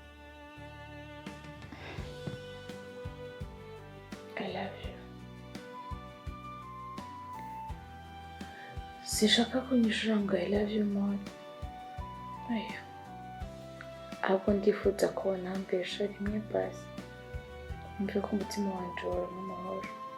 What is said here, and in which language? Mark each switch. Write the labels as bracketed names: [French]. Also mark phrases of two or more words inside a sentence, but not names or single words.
[English] I love you. [Rundi] Sishaka kunyishura ngo [English] I love you more. [Rundi] Oya. Ahubwo ndifuza kubona mbesha rimwe basi. Mve ko umutima wanje wari mu mahoro.